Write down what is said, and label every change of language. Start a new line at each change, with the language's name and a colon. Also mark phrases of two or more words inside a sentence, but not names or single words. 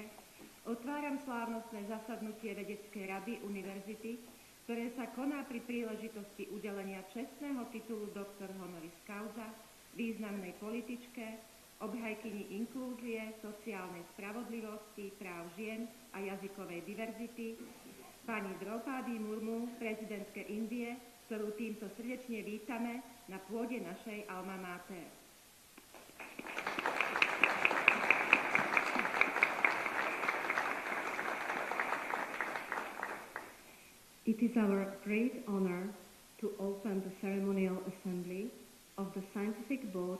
Slovak: otváram slávnostné zasadnutie vedeckej rady univerzity, ktoré sa koná pri príležitosti udelenia čestného titulu confers
Latin: Honoris Causa
Slovak: významnej političke, obhajkyni inklúzie, sociálnej spravodlivosti, práv žien a jazykovej diverzity, pani Draupadi Murmu, prezidentke Indie, ktorú týmto srdečne vítame na pôde našej
Latin: alma mater.
English: It is our great honor to open the ceremonial assembly of the Scientific Board